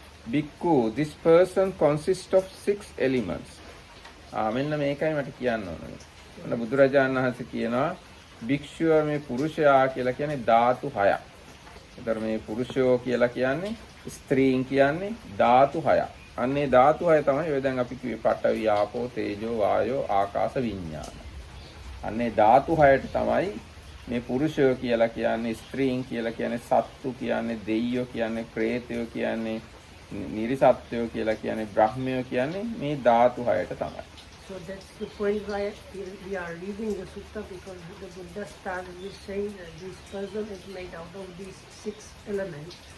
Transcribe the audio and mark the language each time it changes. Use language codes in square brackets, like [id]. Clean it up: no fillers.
[en] Bhikkhu, this person consists of 6 elements. [si] මෙන්න මේකයි මට කියන්න ඕනේ. මොන බුදුරජාණන් වහන්සේ කියනවා භික්ෂුව මේ පුරුෂයා කියලා කියන්නේ ධාතු 6ක්. ඒතර මේ පුරුෂයෝ කියලා කියන්නේ ස්ත්‍රීන් කියන්නේ ධාතු 6ක්. අන්නේ ධාතු 6 තමයි ඔය දැන් අපි කිව්වේ පඨවි ආපෝ තේජෝ වායෝ ආකාශ විඤ්ඤාණ. අන්නේ ධාතු 6ට තමයි මේ පුරුෂයෝ කියලා කියන්නේ ස්ත්‍රීන් කියලා කියන්නේ සත්තු කියන්නේ දෙයියෝ කියන්නේ ප්‍රේතයෝ කියන්නේ නිරිසත්ත්වයෝ කියලා කියන්නේ බ්‍රහ්මයෝ කියන්නේ මේ ධාතු 6ට තමයි. [en] So that's the point why we are reading the sutta, because the Buddha started with saying that this person is made out of these 6 elements.